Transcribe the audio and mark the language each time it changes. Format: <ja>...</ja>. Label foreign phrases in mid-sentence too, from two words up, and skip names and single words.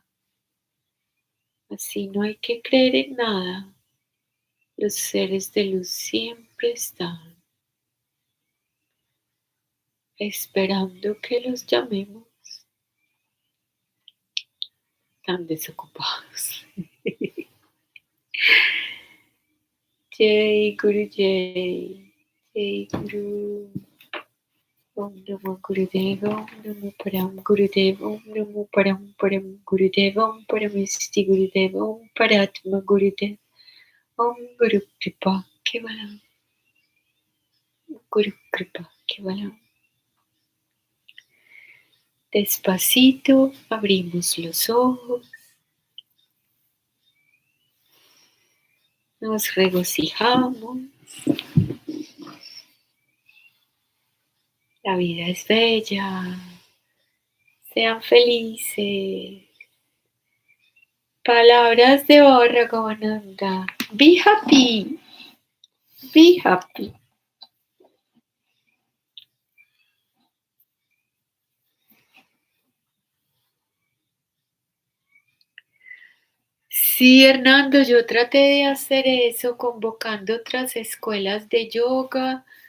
<es>Así no hay que creer en nada. Los seres de luz siempre están esperando que los llamemos. Tan desocupados.</es> <sa>Jai Guru Jai. Jai Guru. Om Namo Gurudeva, Om Namo Param Gurudeva, Om Namo Param Param Gurudeva, Om Paramisti Gurudeva, Om Paratma Gurudeva, Om Guru Kripa Kevalam, Guru Kripa Kevalam.</sa> <es>Despacito abrimos los ojos, nos regocijamos. La vida es bella. Sean felices. Palabras de Baba.</es> <en>Be happy. Be happy.</en> <es>Sí, Hernando, yo traté de hacer eso convocando otras escuelas de yoga.</es>